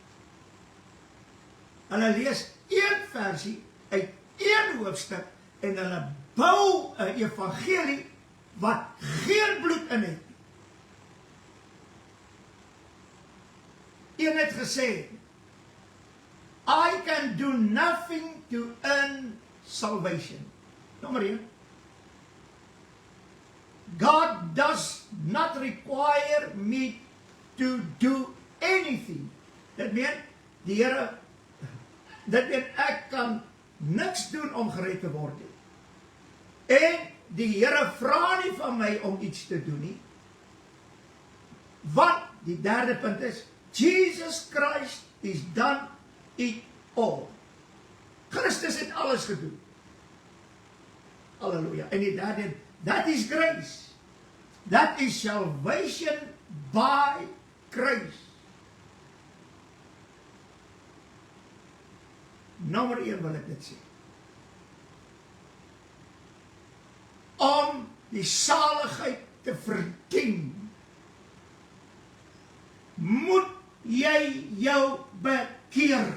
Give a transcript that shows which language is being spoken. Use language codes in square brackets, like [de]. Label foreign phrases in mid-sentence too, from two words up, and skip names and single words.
[af] Hulle lees 1 versie uit 1 hoofstuk en hulle bou 'n evangelie wat geen bloed in het. Een het gesê, [en] I can do nothing to earn salvation. [af] Nommer 1. [en] God does not require me to do anything. [af] Dit meen, die Here, dit meen, ek kan niks doen om gered te word nie. En die Here vra nie van my om iets te doen nie. Want, die derde punt is, [en] Jesus Christ is done it all. [af] Christus het alles gedoen. Halleluja. En die derde, [en] that is grace. That is salvation by grace. [af] Nommer 1 wil ek dit sê. Om die saligheid te verdien, moet jy jou bekeer.